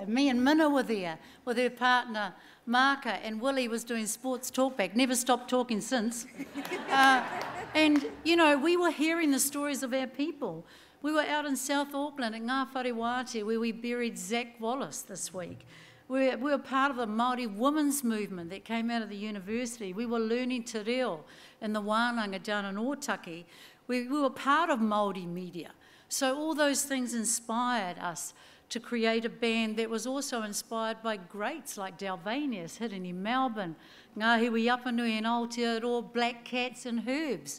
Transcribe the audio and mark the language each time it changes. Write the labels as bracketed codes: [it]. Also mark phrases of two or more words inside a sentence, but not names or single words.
[en] Me and Minna were there with her partner Marka, and Willie was doing sports talkback, never stopped talking since. And, you know, we were hearing the stories of our people. We were out in South Auckland at Ngā Whare Wātea where we buried Zach Wallace this week. We were part of the Māori women's movement that came out of the university. We were learning [mi] te reo [en] in the wānanga down in Ōtaki. We were part of Māori media. So all those things inspired us to create a band that was also inspired by greats like Dalvanius, hidden in Melbourne, Ngāhiwi Apanui and Aotearoa, Black Cats and Herbs.